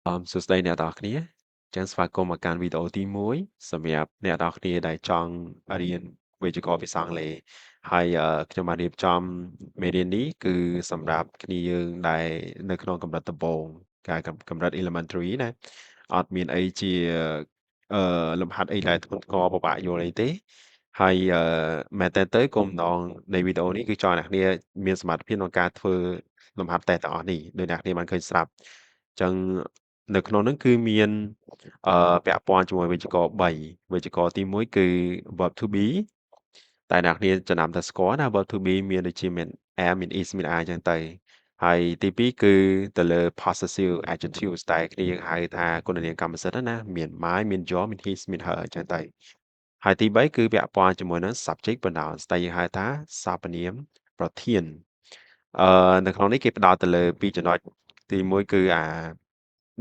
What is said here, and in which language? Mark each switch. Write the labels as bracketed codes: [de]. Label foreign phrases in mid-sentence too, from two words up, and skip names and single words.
[km] សួស្តីអ្នកទាំងអស់គ្នាចឹងស្វាគមន៍មកកាន់វីដេអូទី1សម្រាប់អ្នកទាំងអស់គ្នាដែលចង់រៀនវេយ្យាករណ៍ភាសាអង់គ្លេសហើយខ្ញុំបានរៀបចំមេរៀននេះគឺសម្រាប់គ្នាយើងដែលនៅក្នុងកម្រិតដំបូងកម្រិត elementary ណាអត់មានអីជាលំហាត់អីដែលធ្ងន់ធ្ងរពិបាកយល់អីទេហើយមែនតើទៅគោលបំណង នៃវីដេអូនេះគឺចង់ឲ្យអ្នកគ្នាមានសមត្ថភាពក្នុងការធ្វើលំហាត់តេស្តទាំងអស់នេះដោយអ្នកគ្នាបានឃើញស្រាប់ចឹងនៅក្នុងនោះគឺមានពាក់ព័ន្ធជាមួយវេយ្យាករណ៍3វេយ្យាករណ៍ទី1គឺ [en] verb to be [km] តែអ្នកគ្នាចំណាំតែស្គាល់ណា [en] verb to [km] be មានដូចជាមាន am មាន is មាន are អញ្ចឹងទៅហើយទី2គឺទៅលើ [en] possessive adjectives [km] តែគ្នាយើងហៅថាគុណនាមកម្មសិទ្ធិណាមាន my មាន your មាន his មាន her អញ្ចឹងទៅហើយទី3 គឺពាក់ព័ន្ធជាមួយនឹង [en] subject pronouns [km] តែយើងហៅថាសព្វនាមប្រធាននៅក្នុងនេះគេផ្ដោតទៅលើ2ចំណុចទី1គឺនៅ